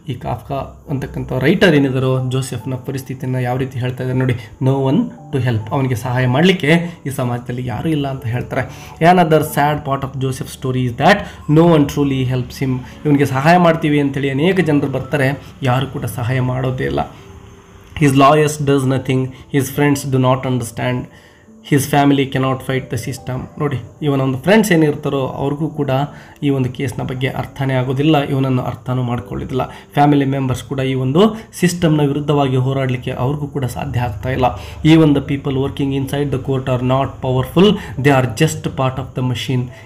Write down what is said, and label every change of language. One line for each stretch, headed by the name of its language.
Kannada: ಈ ಕಾಫ್ಕಾ ಅಂತಕ್ಕಂಥ ರೈಟರ್ ಏನಿದಾರೋ ಜೋಸೆಫ್ನ ಪರಿಸ್ಥಿತಿಯನ್ನು ಯಾವ ರೀತಿ ಹೇಳ್ತಾ ಇದ್ದಾರೆ ನೋಡಿ.
English: No one to help.
Kannada: ಅವನಿಗೆ ಸಹಾಯ ಮಾಡಲಿಕ್ಕೆ ಈ ಸಮಾಜದಲ್ಲಿ ಯಾರೂ ಇಲ್ಲ ಅಂತ ಹೇಳ್ತಾರೆ.
English: Another sad part of Joseph story is that no one truly helps him.
Kannada: ಇವನಿಗೆ ಸಹಾಯ ಮಾಡ್ತೀವಿ ಅಂತೇಳಿ ಅನೇಕ ಜನರು ಬರ್ತಾರೆ, ಯಾರು ಕೂಡ ಸಹಾಯ ಮಾಡೋದೇ ಇಲ್ಲ.
English: His lawyers does nothing. His friends do not understand. His family cannot fight the system.
Kannada: ನೋಡಿ, ಇವನ ಒಂದು ಫ್ರೆಂಡ್ಸ್ ಏನಿರ್ತಾರೋ ಅವ್ರಿಗೂ ಕೂಡ ಈ ಒಂದು ಕೇಸ್ನ ಬಗ್ಗೆ ಅರ್ಥನೇ ಆಗೋದಿಲ್ಲ, ಇವನನ್ನು ಅರ್ಥನೂ ಮಾಡ್ಕೊಳ್ಳೋದಿಲ್ಲ. ಫ್ಯಾಮಿಲಿ ಮೆಂಬರ್ಸ್ ಕೂಡ ಈ ಒಂದು ಸಿಸ್ಟಮ್ನ ವಿರುದ್ಧವಾಗಿ ಹೋರಾಡಲಿಕ್ಕೆ ಅವ್ರಿಗೂ ಕೂಡ ಸಾಧ್ಯ ಆಗ್ತಾ ಇಲ್ಲ. ಈ ಒಂದು
English: People working inside the court are not powerful, they are just part of the machine.